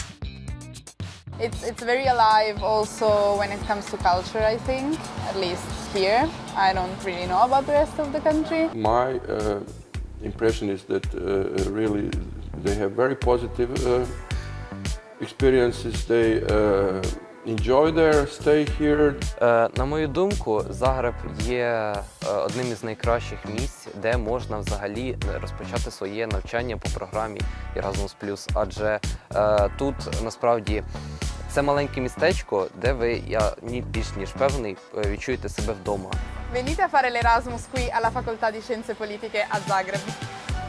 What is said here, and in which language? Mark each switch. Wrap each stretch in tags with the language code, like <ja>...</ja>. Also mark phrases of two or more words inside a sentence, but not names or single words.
<en>It's very alive also when it comes to culture, I think, at least here. I don't really know about the rest of the country. My impression is that really they have very positive experiences. They enjoy their stay here.</en> <uk>На мою думку, Загреб є одним із найкращих місць, де можна взагалі розпочати своє навчання по програмі Erasmus+. Адже тут насправді це маленьке містечко, де ви, я більш ніж певний, відчуєте себе вдома.</uk> <it>Venite a fare l'Erasmus qui alla Facoltà di Scienze Politiche a Zagreb.</it>